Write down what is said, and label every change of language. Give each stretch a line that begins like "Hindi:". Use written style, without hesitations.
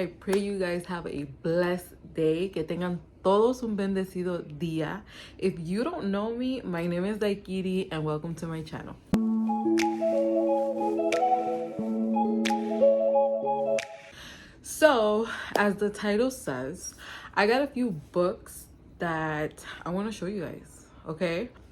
English: I pray you guys have a blessed day.
Spanish: Que tengan todos un bendecido día.
English: If you don't know me, my name is Daikiri and welcome to my channel. So, as the title says, I got a few books that I want to show you guys, okay?